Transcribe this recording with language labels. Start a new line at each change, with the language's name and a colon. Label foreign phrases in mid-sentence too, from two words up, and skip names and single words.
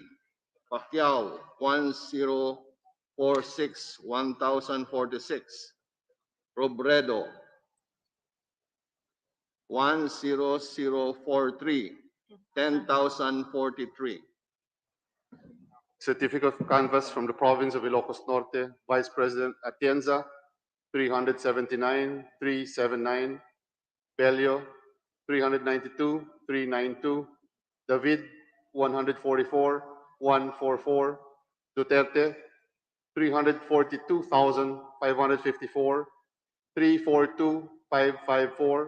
English: Pacquiao, 1046, 1046. Robredo, 10043, 10,043. Certificate of canvass from the province of Ilocos Norte, Vice President Atienza, 379, 379. Belio, 392, 392. David, 144, 144. Duterte, 342,554, 342,554.